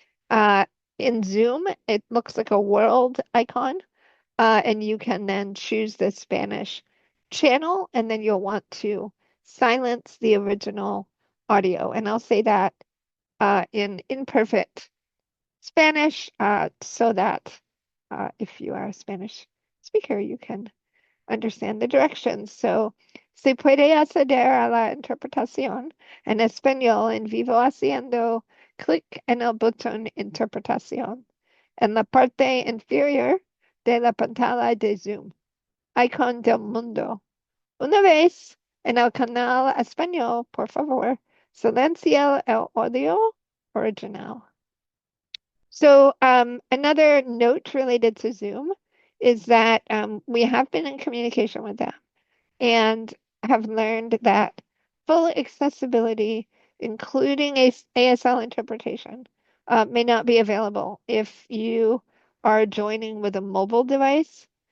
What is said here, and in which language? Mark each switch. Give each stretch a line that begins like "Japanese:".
English: In Zoom, it looks like a world icon, and you can then choose the Spanish channel, and then you'll want to silence the original audio. And I'll say that in imperfect Spanish so that if you are a Spanish speaker, you can understand the directions.
Spanish: So, se puede acceder a la interpretación en español en vivo haciendo clic en el botón interpretación en la parte inferior de la pantalla de Zoom, icon del mundo. Una vez en el canal español, por favor, silencia el audio original.
English: So another note related to Zoom is that we have been in communication with them and have learned that full accessibility, including ASL interpretation, may not be available if you are joining with a mobile device.